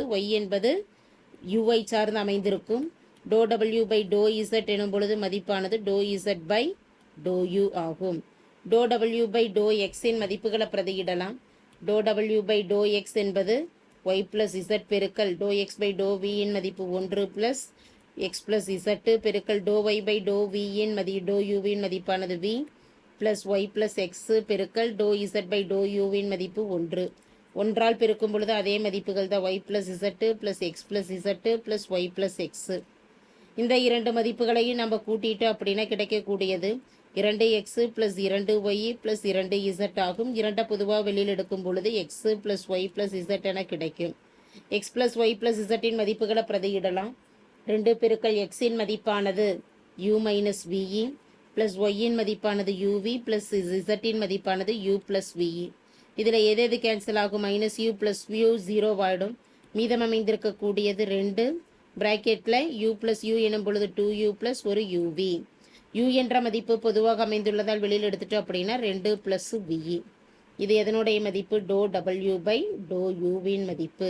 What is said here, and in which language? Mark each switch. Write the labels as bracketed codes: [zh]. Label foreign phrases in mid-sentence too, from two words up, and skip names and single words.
[ta] y என்பது u ஐ சார்ந்து அமைந்திருக்கும். [en] dou w by dou z [ta] எனும் பொழுது மதிப்பானது [en] dou z by dou u [ta] ஆகும். [en] dou w by dou x [ta] இன் மதிப்புகளை பிரதியிடலாம். [en] dou w by dou x என்பது y plus z பெருக்கல் dou x by dou v [ta] இன் மதிப்பு [en] 1 plus x plus z பெருக்கல் dou y by dou v இன் dou u [ta] இன் மதிப்பானது [en] v plus y plus x பெருக்கல் dou z by dou u [ta] இன் மதிப்பு [en] 1. [ta] ஒன்றால் பெருக்கும் பொழுது அதே மதிப்புகள் தான் [en] y plus z plus x plus z plus y plus x. [ta] இந்த இரண்டு மதிப்புகளையும் நம்ம கூட்டிட்டு அப்படின்னா கிடைக்கக்கூடியது [en] 2x plus 2y plus 2z [ta] ஆகும். இரண்டை பொதுவாக வெளியில் எடுக்கும் பொழுது [en] x plus y plus z [ta] என கிடைக்கும். [en] x plus y plus z [ta] இன் மதிப்புகளை பிரதியிடலாம். 2 பெருக்கல் x இன் மதிப்பானது [en] u minus v plus y [ta] இன் மதிப்பானது [en] uv plus z [ta] இன் மதிப்பானது [en] u plus v. [ta] இதில் எது கேன்சல் ஆகும், [en] minus u plus u 0 [ta] ஆயிடும். மீதம் அமைந்திருக்கக்கூடியது 2 பிராக்கெட்டில் [en] u plus u [ta] எனும் பொழுது [en] 2u plus [ta] ஒரு uv. u என்ற மதிப்பு பொதுவாக அமைந்துள்ளதால் வெளியில் எடுத்துட்டோம் அப்படின்னா [en] 2 plus v. [ta] இது எதனுடைய மதிப்பு, [en] dou w by dou u [ta] வின் மதிப்பு.